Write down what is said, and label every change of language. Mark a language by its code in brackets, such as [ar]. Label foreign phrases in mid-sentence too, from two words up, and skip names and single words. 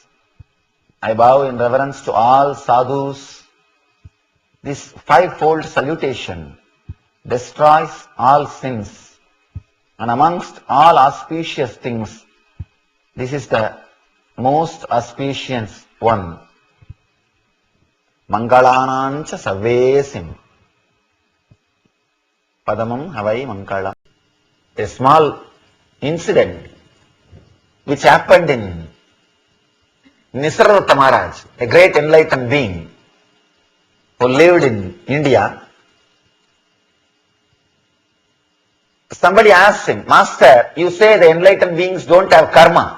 [en] I bow in reverence to all sadhus. This fivefold salutation destroys all sins, and amongst all auspicious things, this is the most auspicious one. [pra] मंगलाणंच सव्वेसिं. पढमं हवइ मंगल. [en] A small incident which happened in Nithyananda Maharaj, a great enlightened being who lived in India. Somebody asked him, Master, you say the enlightened beings don't have karma.